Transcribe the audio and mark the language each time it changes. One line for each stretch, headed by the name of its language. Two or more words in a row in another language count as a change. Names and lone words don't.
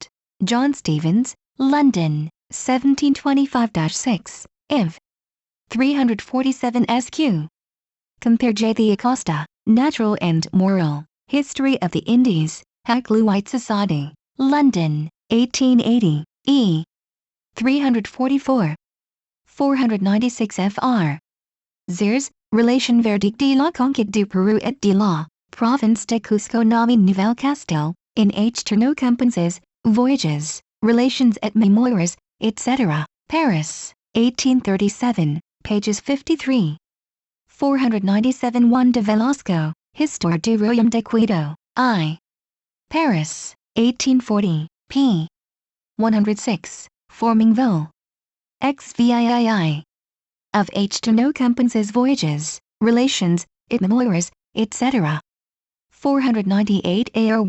English: John Stevens, London, 1725-6, Iv. 347 SQ. Compare J. The Acosta, Natural and Moral History of the Indies, Hakluyt Society, London, 1880, E. 344. 496 Fr. Zers, Relation Verdict de la Conquête du Peru et de la Province de Cusco Nami Nouvelle Castel, in H. Ternaux-Compenses, Voyages, Relations et Mémoires, etc., Paris, 1837, pages 53. 497 Juan de Velasco, Histoire du Royaume de Quito, I. Paris, 1840, p. 106, forming vol. XVIII. Of H. Ternaux-Compenses Voyages, Relations, et Mémoires, etc. 498 A. R.